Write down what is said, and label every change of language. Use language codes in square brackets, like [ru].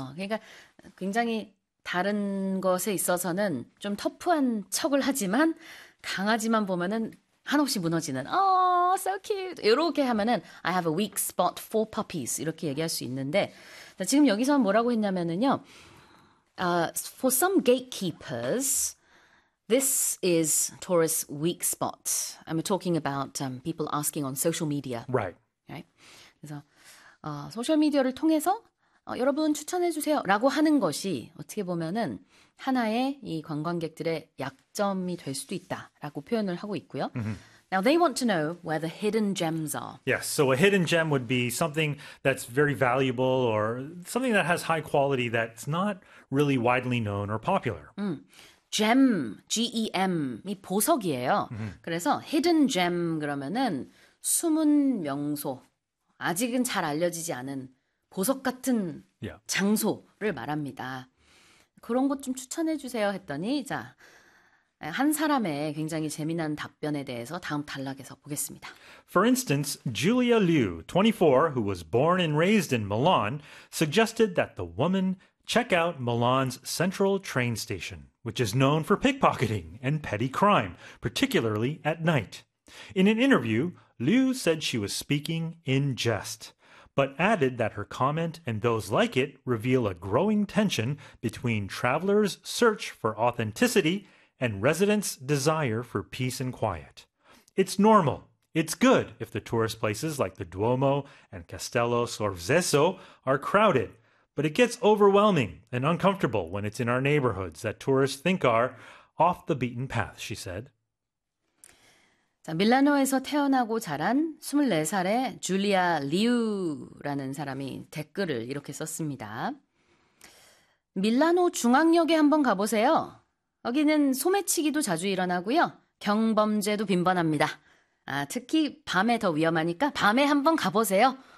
[ko] 그러니까 굉장히 다른 것에 있어서는 좀 터프한 척을 하지만 강아지만 보면은 한없이 무너지는 [en] oh, so cute. [ko] 이렇게 하면은 [en] I have a weak spot for puppies. [ko] 이렇게 얘기할 수 있는데 지금 여기서는 뭐라고 했냐면은요. [en] For some gatekeepers this is Taurus' weak spot. I'm talking about people asking on social media. Right. Right? [ko] 그래서 소셜 미디어를 통해서 여러분 추천해 주세요라고 하는 것이 어떻게 보면은 하나의 이 관광객들의 약점이 될 수도 있다라고 표현을 하고 있고요. [en] Now they want to know where the hidden gems are. Yes, so a hidden gem would be something that's very valuable or something that has high quality that's not really widely known or popular. [ko] Gem, GEM이 보석이에요. 그래서 hidden gem 그러면은 숨은 명소, 아직은 잘 알려지지 않은 보석 같은 장소를 말합니다. 그런 것좀 추천해 주세요 했더니 자, 한 사람의 굉장히 재미난 답변에 대해서 다음 단락에서 보겠습니다. [en] For instance, Julia Liu, 24, who was born and raised in Milan, suggested that the woman check out Milan's central train station, which is known for pickpocketing and petty crime, particularly at night. In an interview, Liu said she was speaking in jest, but added that her comment and those like it reveal a growing tension between travelers' search for authenticity and residents' desire for peace and quiet. It's normal. It's good if the tourist places like the Duomo and Castello Sforzeso are crowded, but it gets overwhelming and uncomfortable when it's in our neighborhoods that tourists think are off the beaten path, she said. [ko] 자, 밀라노에서 태어나고 자란 24살의 줄리아 리우라는 사람이 댓글을 이렇게 썼습니다. 밀라노 중앙역에 한번 가보세요. 여기는 소매치기도 자주 일어나고요. 경범죄도 빈번합니다. 아, 특히 밤에 더 위험하니까 밤에 한번 가보세요.